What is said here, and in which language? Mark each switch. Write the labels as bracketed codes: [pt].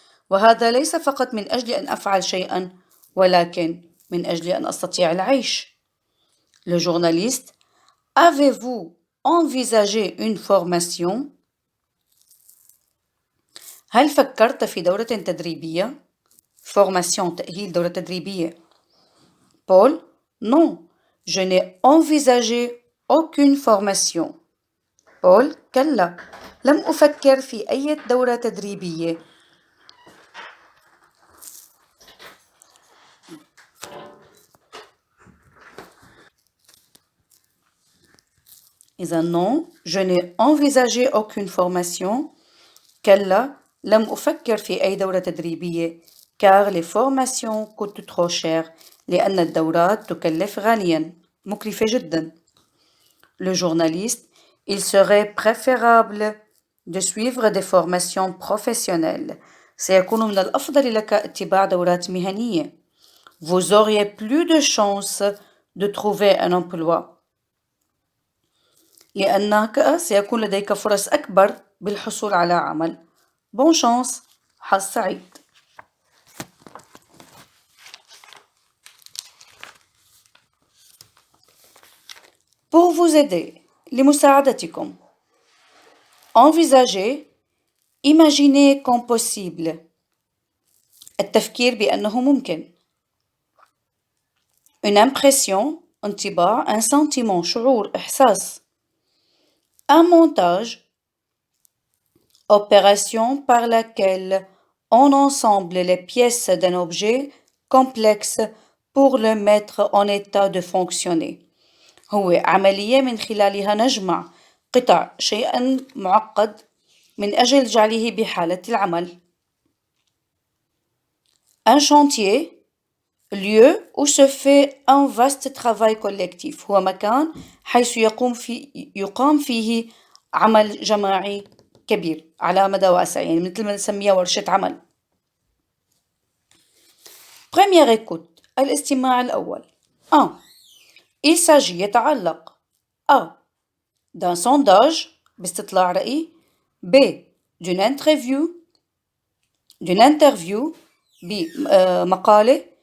[ar] وهذا ليس فقط من أجل أن أفعل شيئا, ولكن من أجل أن أستطيع العيش. [fr] Le journaliste. Avez-vous envisagé une formation? [ar] هل فكرت في دورة تدريبية؟ Formation تأهيل دورة تدريبية. [fr] Paul, non, je n'ai envisagé aucune formation. [ar] Paul, كلا، لم أفكر في أي دورة تدريبية. [fr] إذا non, je n'ai envisagé aucune formation. [ar] كلا، لم أفكر في أي دورة تدريبية [fr] car les formations coûtent trop cher [ar] لأن الدورات تكلف غاليا مكلفة جدا. [fr] Le journaliste, il serait préférable de suivre des formations professionnelles. [ar] سيكون من الأفضل لك اتباع دورات مهنية. [fr] Vous auriez plus de chances de trouver un emploi. [ar] لأنك سيكون لديك فرص أكبر بالحصول على عمل. [fr] Bonne chance. [ar] حظ سعيد. [fr] Pour vous aider, لمساعدتكم. Envisager, imaginer comme possible. [ar] التفكير بأنه ممكن. [fr] Une impression, انطباع, un sentiment, شعور, إحساس. Un montage, opération par laquelle on ensemble les pièces d'un objet complexe pour le mettre en état de fonctionner. [ar] هو عملية من خلالها نجمع قطع شيئا معقد من أجل جعله بحالة العمل. [fr] Un chantier, lieu où se fait un vaste travail collectif. [ar] هو مكان حيث يقام فيه عمل جماعي كبير على مدى واسع، يعني مثل ما نسميها ورشة عمل. [fr] Première écoute, [ar] الاستماع الأول. [fr] 1. Il s'agit يتعلق A. d'un sondage باستطلاع رأي. B. d'une interview بمقالة.